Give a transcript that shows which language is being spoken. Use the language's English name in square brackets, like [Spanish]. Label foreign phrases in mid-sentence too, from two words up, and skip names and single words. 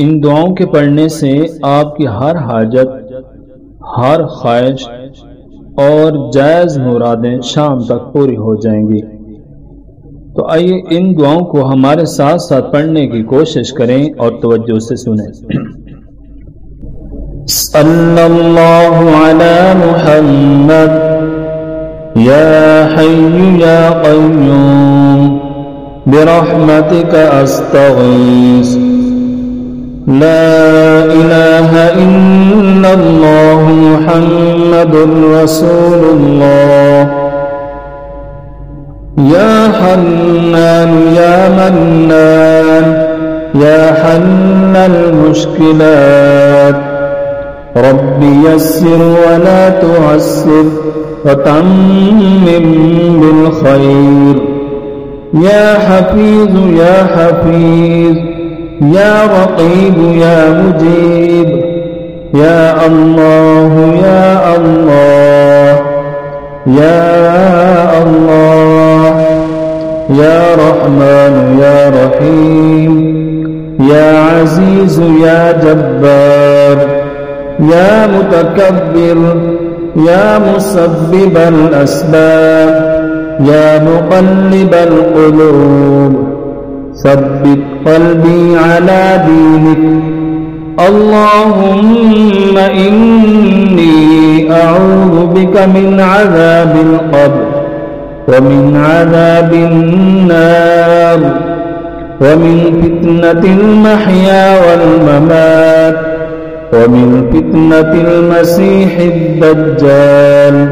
[Urdu] ان دعاؤں کے پڑھنے سے آپ کی ہر حاجت، ہر خواہش اور جائز مرادیں شام تک پوری ہو جائیں گی. تو آئیے ان دعاؤں کو ہمارے ساتھ ساتھ پڑھنے کی کوشش کریں اور توجہ سے سنیں. [Arabic] صلى الله على محمد يا حي يا قيوم برحمتك أستغيث لا إله إلا الله محمد رسول الله يا حنان يا منان يا حلال المشكلات رب يسر ولا تعسر وتمم بالخير يا حفيظ يا حفيظ يا رقيب يا مجيب يا الله يا الله يا अल्लाह या الله يا رحمن يا رحيم يا عزيز يا جبار يا متكبر يا مسبب الأسباب يا مقلب القلوب ثبت قلبي على دينك اللهم إني أعوذ بك من عذاب القبر ومن عذاب النار ومن فتنة المحيا والممات ومن فتنة المسيح الدجال